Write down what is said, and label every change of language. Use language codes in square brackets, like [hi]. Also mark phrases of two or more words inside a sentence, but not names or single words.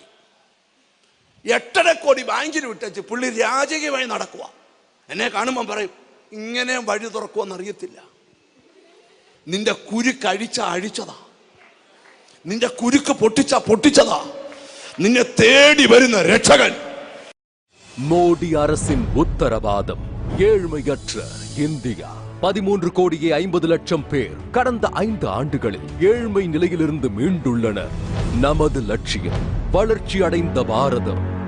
[ml] 8.5 കോടി ബാങ്കിൽ വിട്ടേച്ച് പുള്ളി രാജകീയമായി നടക്കുക. എന്നെ കാണുമ്പം പറയും, ഇങ്ങനെ വഴി തുറക്കുമെന്ന് അറിയത്തില്ല. നിന്റെ കുരുക്ക് അഴിച്ചതാ, നിന്റെ കുരുക്ക് പൊട്ടിച്ചതാ, നിന്നെ തേടി വരുന്ന രക്ഷകൻ. [ta] மோடி அரசின் உத்தரவாதம். ஏழ்மையற்ற இந்தியா. 13 கோடியே 50 லட்சம் பேர் கடந்த 5 ஆண்டுகளில் ஏழ்மை நிலையிலிருந்து மீண்டுள்ளனர். நமது லட்சியம் வளர்ச்சி அடைந்த பாரதம்.